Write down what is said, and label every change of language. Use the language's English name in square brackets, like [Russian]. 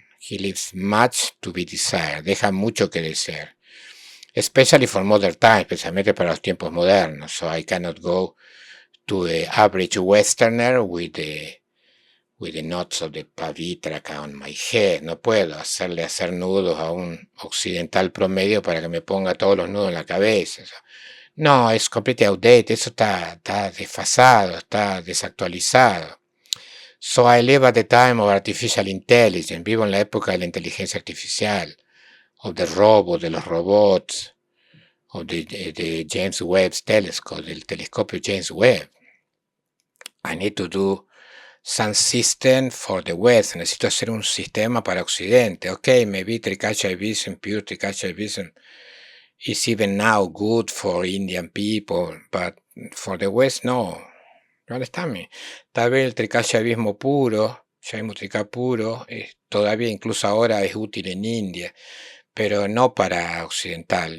[English] He leaves much to be desired. [Spanish] Deja mucho que desear. [English] Especially for modern times, [Spanish] especialmente para los tiempos modernos. [English] So I cannot go to the average Westerner with the knots of the Pavitraka on my head. [Spanish] No puedo hacer nudos a un occidental promedio para que me ponga todos los nudos en la cabeza. No, es completamente outdated. Eso está desfasado, está desactualizado. [English] So I live at the time of artificial intelligence. [Spanish] Vivo en la época de la inteligencia artificial, [English] of the robots, [Spanish] de los robots, [English] of the James Webb's telescope, [Spanish] del telescopio James Webb. [English] I need to do some system for the West. [Spanish] Necesito hacer un sistema para Occidente. [English] Okay, maybe Trikashaivism, pure Trikashaivism is even now good for Indian people, but for the West, no. You understand me? [Spanish] Tal vez el Trikashaivismo puro, Shaivismo Trika puro, todavía incluso ahora es útil en India, pero no para occidental.